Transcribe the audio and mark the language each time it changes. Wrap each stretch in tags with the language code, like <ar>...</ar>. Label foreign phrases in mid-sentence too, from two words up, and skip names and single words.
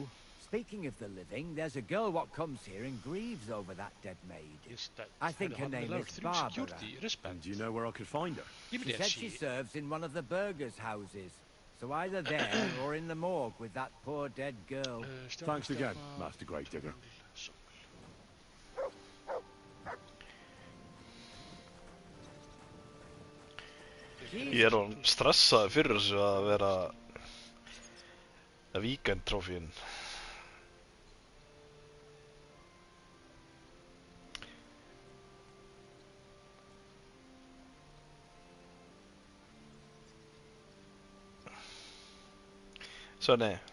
<en>Speaking of the living, there's a girl what comes here and grieves over that dead maid. I think her name is Barbara. And do you know where I could find her? She said she serves in one of the burgers' houses. So either there or in the morgue with that poor dead girl. Thanks again, Master Gravedigger.</en> <is>Ég orðinn stressaður fyrir þessu að vera weekend trófíin. Svenni.</is>